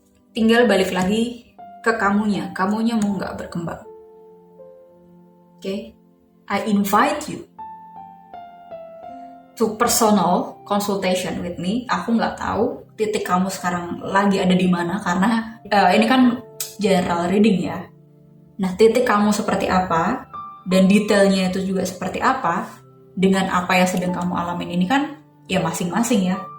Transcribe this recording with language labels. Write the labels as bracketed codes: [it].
[id] Tinggal balik lagi ke kamunya mau nggak berkembang. [en] Oke, I invite you to personal consultation with me. [id] Aku nggak tahu titik kamu sekarang lagi ada di mana, karena ini kan general reading ya. Nah, titik kamu seperti apa dan detailnya itu juga seperti apa dengan apa yang sedang kamu alamin ini kan ya masing-masing ya.